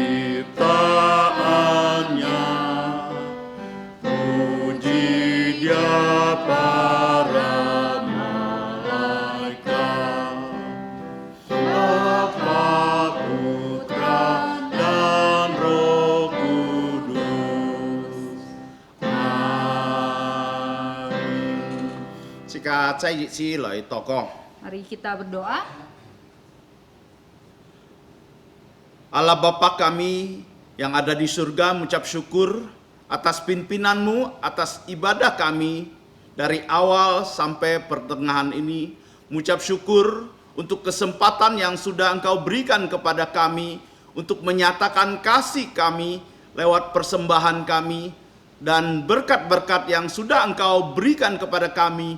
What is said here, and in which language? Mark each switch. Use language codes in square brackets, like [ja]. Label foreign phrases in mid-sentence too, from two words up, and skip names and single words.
[id] ciptaannya, puji Dia para malaikat, Bapa, Putra, dan Roh Kudus. Amin. Chika Chai Ji Chi lời tỏ co. Mari kita berdoa. Allah Bapa kami yang ada di surga, mengucap syukur atas pimpinan-Mu, atas ibadah kami dari awal sampai pertengahan ini. Mengucap syukur untuk kesempatan yang sudah Engkau berikan kepada kami untuk menyatakan kasih kami lewat persembahan kami, dan berkat-berkat yang sudah Engkau berikan kepada kami.